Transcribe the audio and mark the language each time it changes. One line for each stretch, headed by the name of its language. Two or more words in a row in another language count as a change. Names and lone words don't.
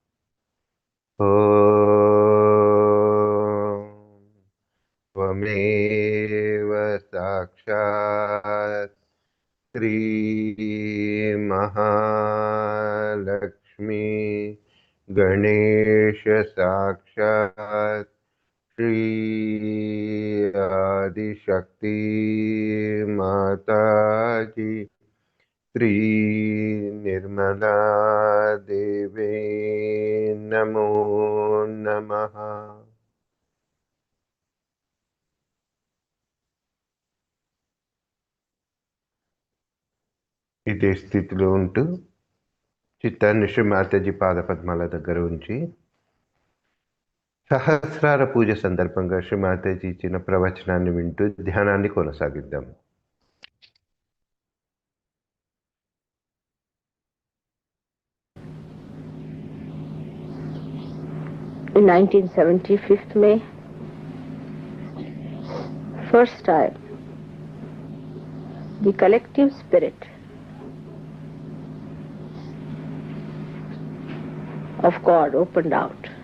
Sanskrit: ఓం త్వమేవ సాక్షాత్ శ్రీ మహాలక్ష్మి గణేష సాక్షాత్ శ్రీ ఆదిశక్తి మాతాజీ श्री निर्मला देवे नमो नमः।
Telugu: ఇదే స్థితిలో ఉంటూ చిత్తాన్ని శ్రీ మాతాజీ పాదపద్మాల దగ్గర ఉంచి సహస్రార పూజ సందర్భంగా శ్రీ మాతాజీ ఇచ్చిన ప్రవచనాన్ని వింటూ ధ్యానాన్ని కొనసాగిద్దాం.
English: In 1970, 5th May, first time, the collective spirit of God opened out.